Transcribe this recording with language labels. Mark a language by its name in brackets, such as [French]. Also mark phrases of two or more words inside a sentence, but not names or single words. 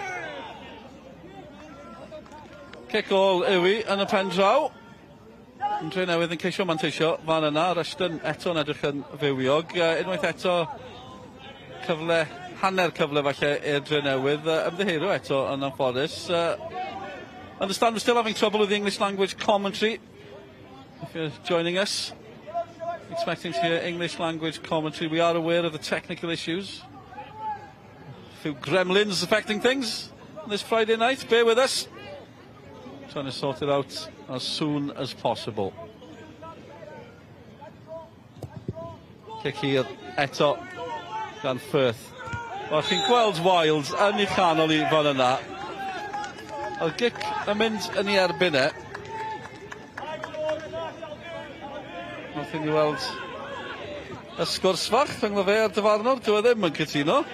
[Welsh] Cic ôl Iwi yn y pen draw. Yn dre newydd yn ceisio manteisio fan yna. Rushton eto'n edrych yn fywiog. Unwaith eto cyfle, hanner cyfle falle i'r dre newydd. Ymddiheiro eto yn anffodus. [English] Understand we're still having trouble with the English language commentary. If you're joining us, expecting to hear English language commentary. We are aware of the technical issues. A few gremlins affecting things on this Friday night. Bear with us. Trying to sort it out as soon as possible. [Welsh] Cic hir eto gan Firth. O, chi'n gweld Wild yn ei chanol i fan yna. Oedd gic yn mynd yn ei erbyn e. Wnaethon ni weld y sgwrs fach rhwng fe a'r dyfarnwr, dyw e ddim yn cytuno.